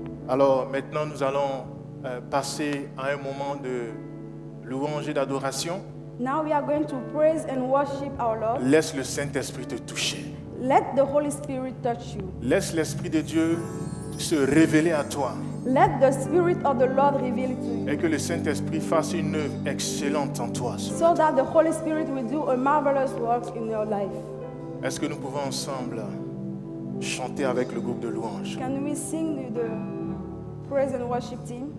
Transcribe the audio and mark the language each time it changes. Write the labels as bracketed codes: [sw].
[fr] Alors maintenant, nous allons passer à un moment de louange et d'adoration. [en] Now we are going to praise and worship our Lord. [fr] Laisse le Saint-Esprit te toucher. [en] Let the Holy Spirit touch you. [fr] Laisse l'Esprit de Dieu se révéler à toi. [en] Let the Spirit of the Lord reveal it to you, [fr] Et que le Saint-Esprit fasse une œuvre excellente en toi. [en] so that the Holy Spirit will do a marvelous work in your life. [fr] Est-ce que nous pouvons ensemble chanter avec le groupe de louanges? [en] Can we sing with the praise and worship team?